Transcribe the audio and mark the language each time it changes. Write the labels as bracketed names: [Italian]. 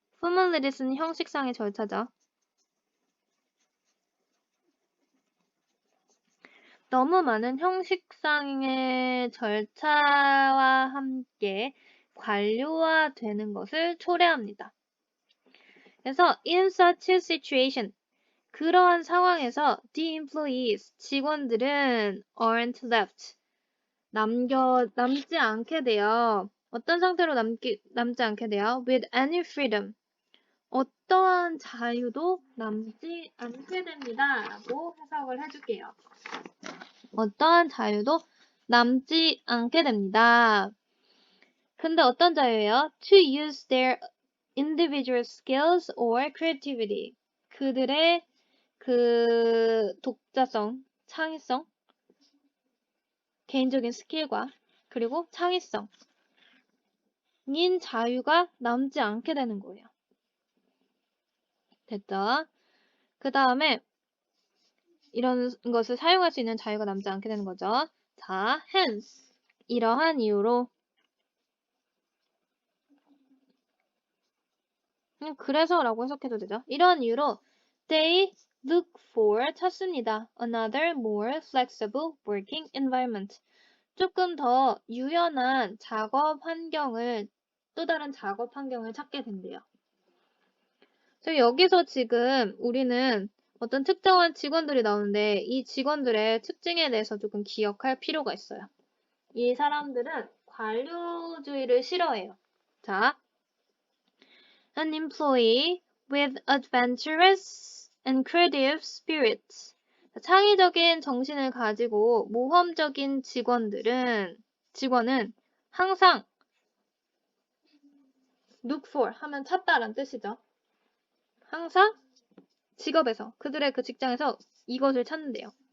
[Korean] formalities는 형식상의 절차죠. 너무 많은 형식상의 절차와 함께 관료화되는 것을 초래합니다. 그래서 [English] in such a situation, [Korean] 그러한 상황에서 [English] the employees, [Korean] 직원들은 [English] aren't left, [Korean] 남지 않게 돼요. 어떤 상태로 남지 않게 돼요? [English] with any freedom, [Korean] 어떠한 자유도 남지 않게 됩니다. 라고 해석을 해줄게요. 어떠한 자유도 남지 않게 됩니다. 근데 어떤 자유예요? [English] To use their individual skills or creativity. [Korean] 그들의 그 독자성, 창의성, 개인적인 스킬과 그리고 창의성인 자유가 남지 않게 되는 거예요. 됐죠? 그 다음에 이런 것을 사용할 수 있는 자유가 남지 않게 되는 거죠. 자, hence 이러한 이유로 그래서라고 해석해도 되죠. 이러한 이유로 [English] they look for [Korean] 찾습니다. [English] Another more flexible working environment. [Korean] 조금 더 유연한 작업 환경을 또 다른 작업 환경을 찾게 된대요. 그래서 여기서 지금 우리는 어떤 특정한 직원들이 나오는데 이 직원들의 특징에 대해서 조금 기억할 필요가 있어요. 이 사람들은 관료주의를 싫어해요. [English] 자, an employee with adventurous and creative spirits. [Korean] 창의적인 정신을 가지고 모험적인 직원은 항상 [English] look for [Korean] 하면 찾다라는 뜻이죠. 항상 직업에서 그들의 그 직장에서 이것을 찾는데요.